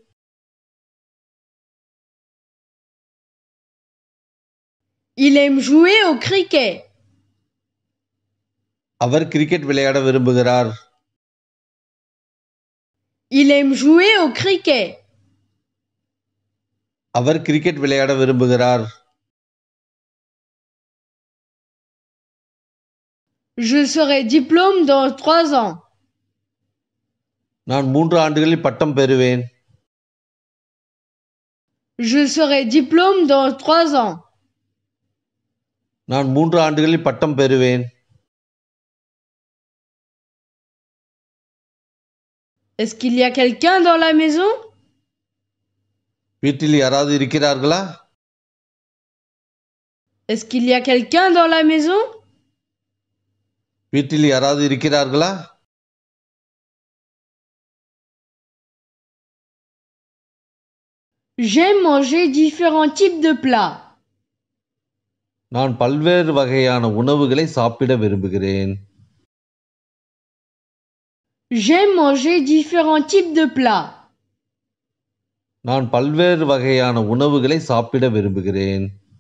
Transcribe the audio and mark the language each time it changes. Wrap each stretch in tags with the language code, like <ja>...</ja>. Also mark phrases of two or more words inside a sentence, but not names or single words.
<fr>Il aime jouer au cricket.</fr> <ta>அவர் கிரிக்கெட் விளையாட விரும்புகிறார்.</ta> <fr>Il aime jouer au cricket.</fr> <ta>அவர் கிரிக்கெட் விளையாட விரும்புகிறார்.</ta> <fr>Je serai diplôme dans 3 ans.</fr> <ta>நான் 3 ஆண்டுகளில் பட்டம் பெறுவேன்.</ta> <fr>Je serai diplôme dans 3 ans.</fr> <ta>நான் 3 ஆண்டுகளில் பட்டம் பெறுவேன்.</ta> <fr>Est-ce qu'il y a quelqu'un dans la maison?</fr> <ta>வீட்டில் யாராவது இருக்கிறார்களா?</ta> <fr>Est-ce qu'il y a quelqu'un dans la maison?</fr> <ta>வீட்டில் யாராவது இருக்கிறார்களா?</ta> <fr>J'aime manger différents types de plats.</fr> <ta>நான் பல்வேறு வகையான உணவுகளை சாப்பிட விரும்புகிறேன்.</ta> <fr>J'aime manger différents types de plats.</fr> <ta>நான் பல்வேறு வகையான உணவுகளை சாப்பிட விரும்புகிறேன்.</ta>